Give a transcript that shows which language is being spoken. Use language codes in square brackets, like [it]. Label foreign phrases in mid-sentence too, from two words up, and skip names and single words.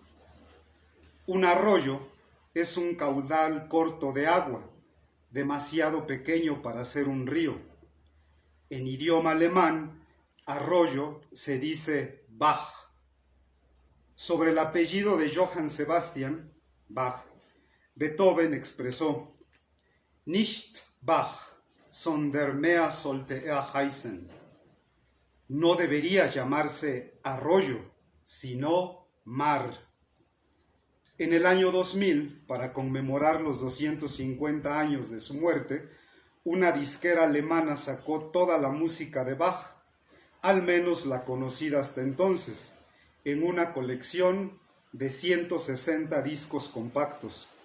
[es] Un arroyo es un caudal corto de agua, demasiado pequeño para ser un río. En idioma alemán, arroyo se dice Bach. Sobre el apellido de Johann Sebastian Bach, Beethoven expresó: [de] nicht Bach, sondern mehr sollte heißen. [es] No debería llamarse arroyo, sino mar. En el año 2000, para conmemorar los 250 años de su muerte, una disquera alemana sacó toda la música de Bach, al menos la conocida hasta entonces, en una colección de 160 discos compactos.